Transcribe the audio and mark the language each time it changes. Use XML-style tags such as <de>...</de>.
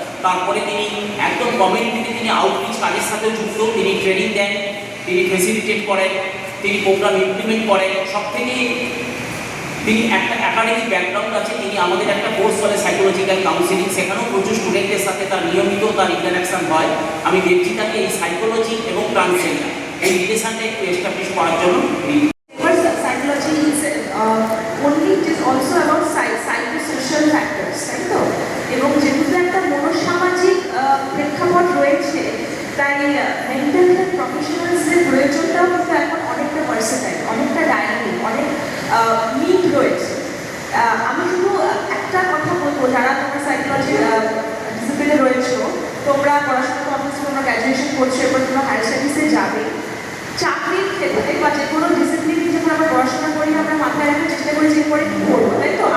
<bn>তারপরে তিনি একদম কমিউনিটিতে তিনি আউটরিচ কাজের সাথে যুক্ত, তিনি ট্রেনিং দেন, তিনি ফেসিলিটেট করেন, তিনি প্রোগ্রাম ইমপ্লিমেন্ট করেন। সব থেকে তিনি একটা একাডেমিক ব্যাকগ্রাউন্ড আছে, তিনি আমাদের একটা কোর্স করে সাইকোলজিক্যাল কাউন্সিলিং, সেখানেও প্রচুর স্টুডেন্টদের সাথে তার নিয়মিত তার ইন্টারাকশন হয়। আমি দেবজিতাকে এই সাইকোলজি এবং ট্রান্সজেন্ডার এই রিলেশনটা একটু এস্টাবলিশ করার জন্য</bn> <en>Psychology is only, it is also about psychosocial factors,</en> <bn>তাই তো? এবং যেহেতু একটা মনোসামাজিক প্রেক্ষাপট রয়েছে, তাই মেন্টাল হেলথ প্রফেশনালসদের প্রয়োজনটাও কিন্তু এখন অনেকটা ভার্সেটাইল, অনেকটা ডাইনামিক, অনেক নিড রয়েছে। আমি শুধু একটা কথা বলবো, যারা তোমরা সাইকোলজি ডিসিপ্লিনে রয়েছো, তোমরা পড়াশোনা কমপ্লিট, তোমরা গ্র্যাজুয়েশন করছো, এবার তোমরা হায়ার স্টাডিজে যাবে, চাকরির ক্ষেত্রে বা যে কোনো ডিসিপ্লিনে যখন আমরা পড়াশোনা করি, আমরা মাথায় রাখার চেষ্টা করি যে পরে কী করবো, তাই তো?</bn>